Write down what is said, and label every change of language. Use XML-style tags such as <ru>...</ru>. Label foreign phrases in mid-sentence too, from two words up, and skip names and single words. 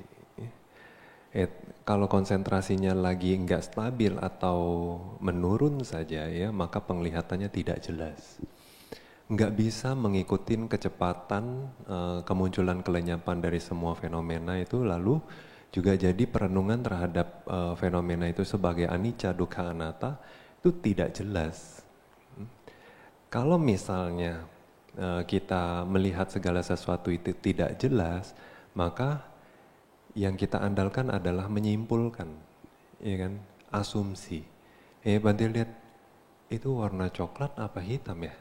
<id>Kalau konsentrasinya lagi nggak stabil atau menurun saja ya, maka penglihatannya tidak jelas. Nggak bisa mengikuti kecepatan kemunculan kelenyapan dari semua fenomena itu, lalu juga jadi perenungan terhadap fenomena itu sebagai</id> <pi>anicca, dukkha, anatta</pi> <id>itu tidak jelas. Kalau misalnya kita melihat segala sesuatu itu tidak jelas, maka yang kita andalkan adalah menyimpulkan, ya kan? Asumsi. Bante lihat itu warna coklat apa hitam ya?</id>